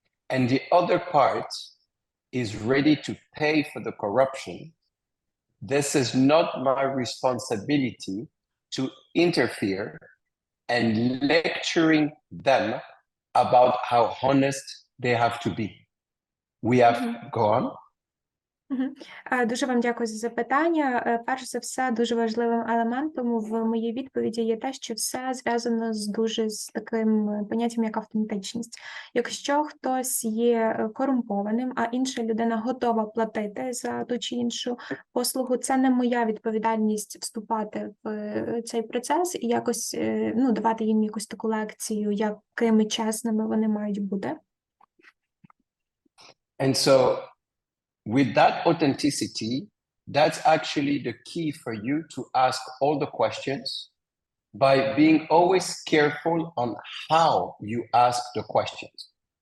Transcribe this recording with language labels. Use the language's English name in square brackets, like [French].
[English] and the other part is ready to pay for the corruption, this is not my responsibility to interfere and lecturing them about how honest they have to be. We have go on. [Ukrainian] Дуже вам дякую за запитання. Перш за все, дуже важливим елементом в моїй відповіді є те, що все зв'язано з таким поняттям, як автентичність. Якщо хтось є корумпованим, а інша людина готова платити за ту чи іншу послугу, це не моя відповідальність вступати в цей процес і якось давати їм якусь таку лекцію, якими чесними вони мають бути. [English] And so with that authenticity, that's actually the key for you to ask all the questions by being always careful on how you ask the questions.